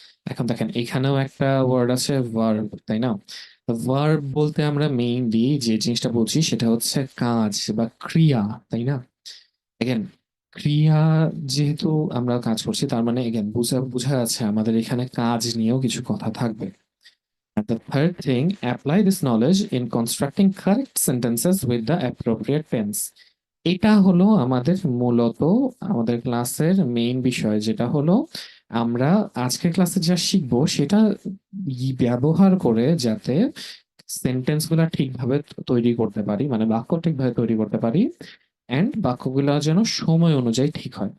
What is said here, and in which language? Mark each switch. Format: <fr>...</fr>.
<bn>এখন দেখেন এখানেও একটা ওয়ার্ড আছে ভার্ব, তাই না? ভার্ব বলতে আমরা মেইনলি যে জিনিসটা বলছি সেটা হচ্ছে কাজ বা ক্রিয়া, তাই না? এগেন ক্রিয়া, যেহেতু আমরা কাজ করছি তার মানে এগেন বোঝা বোঝা যাচ্ছে আমাদের এখানে কাজ নিয়েও কিছু কথা থাকবে।</bn> <en>And the third thing, apply this knowledge in constructing correct sentences with the appropriate tense.</en> <bn>এটা হলো আমাদের মূলত আমাদের ক্লাসের মেইন বিষয়, যেটা হলো আমরা আজকের ক্লাসে যা শিখবো সেটা ব্যবহার করে যাতে সেন্টেন্স গুলা ঠিকভাবে তৈরি করতে পারি, মানে বাক্য ঠিকভাবে তৈরি করতে পারি এন্ড বাক্যগুলো যেন সময় অনুযায়ী ঠিক হয়।</bn>